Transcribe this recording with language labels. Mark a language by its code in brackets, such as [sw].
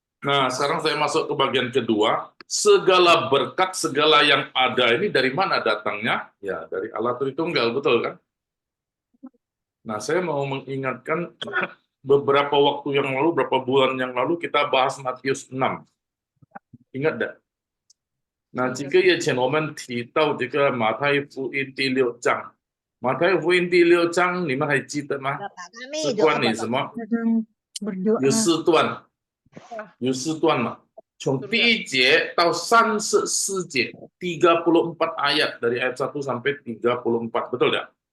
[id] Nah, sekarang saya masuk ke bagian kedua. Segala berkat, segala yang ada ini dari mana datangnya? Ya, dari Allah Tritunggal, betul kan? Nah, saya mau mengingatkan beberapa waktu yang lalu, beberapa bulan yang lalu kita bahas Matius 6. Ingat enggak? [zh] 那几个月前我们提到这个马太福音第6章，马太福音第6章你们还记得吗？是关于什么？有4段，有4段嘛，从第1节到34节， [id] 34 ayat dari ayat 1 sampai 34, betul enggak?